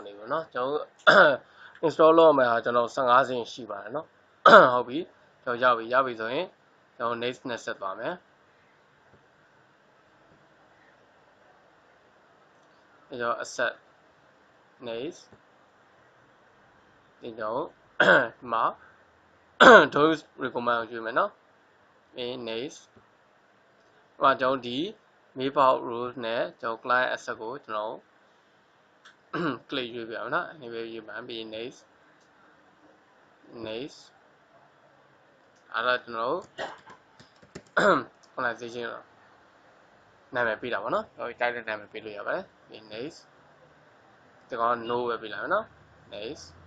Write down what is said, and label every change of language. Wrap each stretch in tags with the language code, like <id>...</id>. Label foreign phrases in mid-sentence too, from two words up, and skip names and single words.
<my>နေပြီเนาะကျွန်တော်install လုပ်ရမှာကျွန်တော်15စင်ရှိပါတယ်เนาะဟုတ်ပြီကျွန်တော်ရပြီဆိုရင်ကျွန်တော် next နဲ့ဆက်သွားမယ် အဲတော့</my> <en>accept next</en> <my>ဒီတော့ဒီမှာ</my> <en>those recommend</en> <my>ကိုရွေးမယ်နော် next ဟိုကျွန်တော်ဒီ</my> <en>mailbox rules</en> <my>နဲ့ကျွန်တော်</my> <en>client access</en> <my>ကိုကျွန်တော် click ရွေးပြအောင်နော် anyway ရွေးမှပြီး next အဲ့တော့ကျွန်တော် organization နာမည်ပေးတာပေါ့နော်တိုက်တဲ့နာမည်ပေးလို့ရပါတယ်ပြီး next ဒီကောင် no ပဲပေးလိုက်မယ်နော် next</my>